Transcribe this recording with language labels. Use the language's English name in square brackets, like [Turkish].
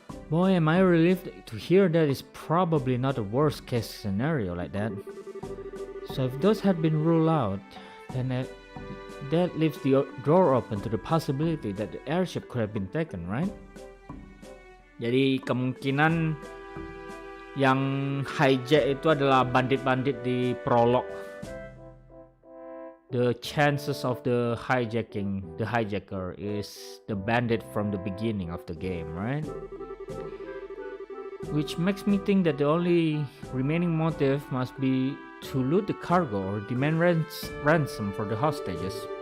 [English] Boy, am I relieved to hear that it's probably not a worst case scenario like that. So if those had been ruled out, then that leaves the door open to the possibility that the airship could have been taken, right? [Indonesian] Jadi kemungkinan yang hijack itu adalah bandit-bandit di prolog. [English] The chances of the hijacker is the bandit from the beginning of the game, right? Which makes me think that the only remaining motive must be to loot the cargo or demand ransom for the hostages.